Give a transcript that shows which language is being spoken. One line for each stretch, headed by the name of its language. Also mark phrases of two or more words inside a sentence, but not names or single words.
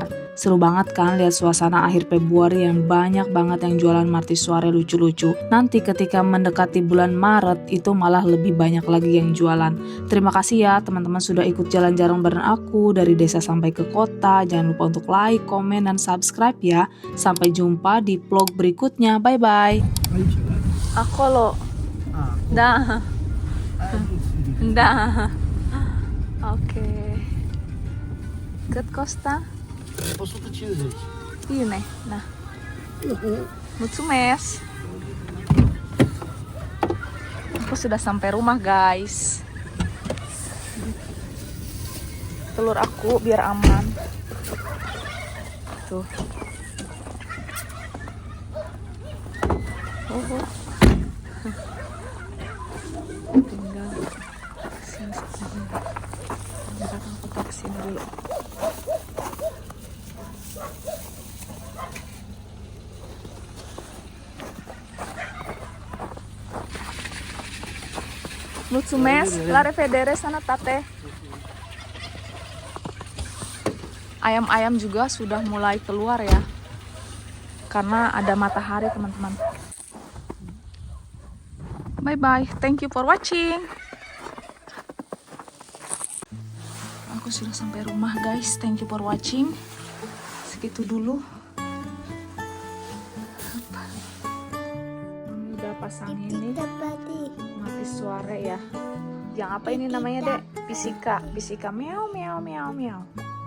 Indonesian: Seru banget kan lihat suasana akhir Februari yang banyak banget yang jualan martisuare lucu-lucu. Nanti ketika mendekati bulan Maret itu malah lebih banyak lagi yang jualan. Terima kasih ya teman-teman sudah ikut jalan-jalan bareng aku dari desa sampai ke kota. Jangan lupa untuk like, komen, dan subscribe ya. Sampai jumpa di vlog berikutnya.
English: Bye-bye.
Romanian: Aici, da? Acolo. Ah, Da. acolo. Da. Ok. Cât costa? 150. Bine, nah. Mulțumesc.
Indonesian: Aku sudah sampai rumah guys. Telur aku biar aman. Tuh. Tinggal sini. Belakang aku taruh dulu.
Romanian: Mulțumesc, la revedere, sănătate.
Indonesian: Ayam-ayam juga sudah mulai keluar ya, karena ada matahari teman-teman.
English: Bye bye, thank you for watching.
Indonesian: Aku sudah sampai rumah guys,
English: thank you for watching.
Indonesian: Segitu dulu. Ini udah pasang ini mati suara ya. Yang apa ini namanya dek? Pisika, pisika meow meow meow meow.